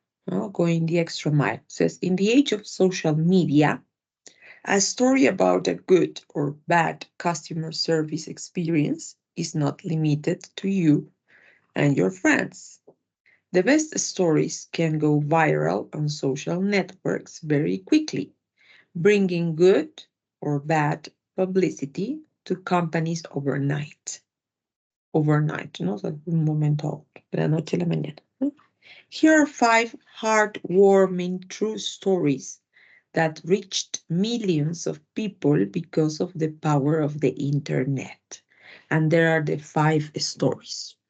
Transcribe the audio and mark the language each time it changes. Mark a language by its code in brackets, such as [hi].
[en] No, going the extra mile. It says, in the age of social media, a story about a good or bad customer service experience is not limited to you and your friends. The best stories can go viral on social networks very quickly, bringing good or bad publicity to companies overnight. [es] Overnight, ¿no? O sea, un momento, de la noche a la mañana. ¿No? [en] Here are 5 heartwarming true stories that reached millions of people because of the power of the internet. And there are the 5 stories.